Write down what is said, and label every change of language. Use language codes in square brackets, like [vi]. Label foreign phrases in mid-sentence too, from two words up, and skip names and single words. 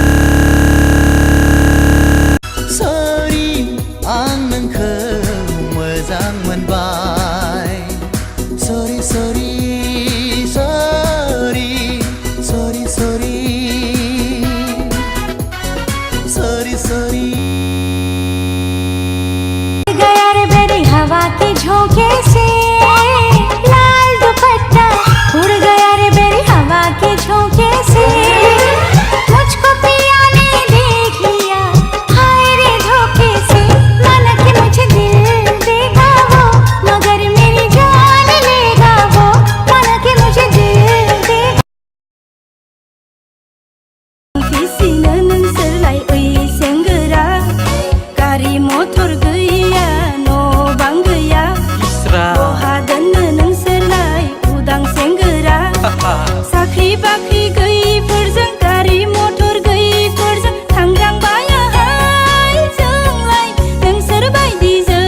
[en] सॉरी [brx] आं नोंखौ मोजां मोनबाय [en] sorry sorry sorry sorry sorry sorry sorry [hi] गया रे मेरी हवा के झोंके से लाल दुपट्टा उड़ गया रे मेरी हवा के झोंके से मुझको पिया ने देख लिया हाय रे धोखे से माना कि मुझे दिल देगा वो मगर मेरी जान लेगा वो माना कि मुझे दिल देगा [brx] किसीनो नोंसोरलाय ओइ सेंग्रा गारि मथर गैया न' बां गैया बहा दोननो नोंसोरलाय उदां सेंग्रा साख्रि बाख्रि गैयिफोरजों गारि मथर गैयिफोरजों थांग्रांबायाहाय जोंलाय नोंसोर बायदिजों